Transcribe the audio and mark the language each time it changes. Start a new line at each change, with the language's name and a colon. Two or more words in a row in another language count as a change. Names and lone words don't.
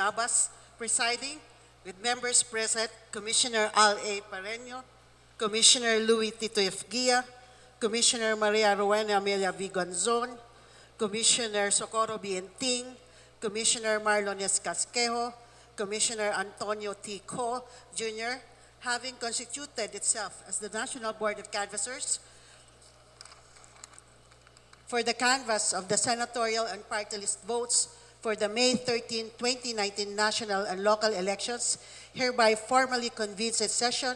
English: Abbas presiding, with members present, Commissioner Al A. Pareño, Commissioner Louis Tito F. Guia, Commissioner Maria Rowena Amelia V. Gonzon, Commissioner Socorro Bienting, Commissioner Marlon S. Casquejo, Commissioner Antonio T. Co. Jr., having constituted itself as the National Board of Canvassers for the canvass of the senatorial and party list votes for the May 13, 2019 national and local elections, hereby formally convenes its session.